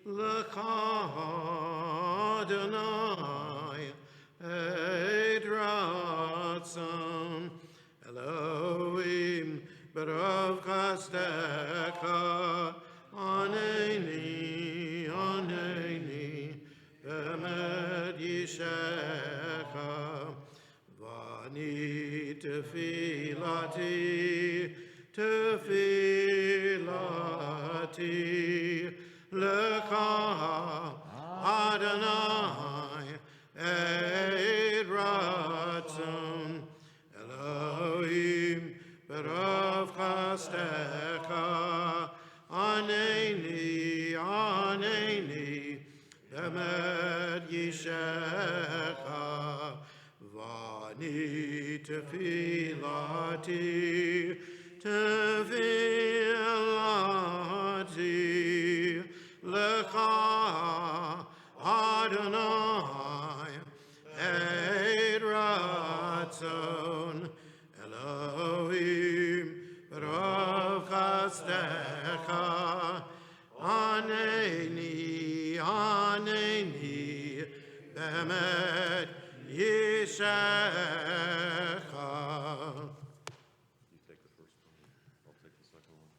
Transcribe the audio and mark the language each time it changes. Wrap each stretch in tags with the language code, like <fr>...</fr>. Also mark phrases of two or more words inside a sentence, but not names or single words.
<he>לאדני עת רצון אלהים ברב חסדך ענני באמת ישעך ואני תפלתי לך אדני עת רצון אלהים ברב חסדך ענני באמת ישעך ואני תפלתי לך אדני עת רצון אלהים ברב חסדך ענני באמת ישעך.</he> <en>You take the first one, I'll take the second one.</en>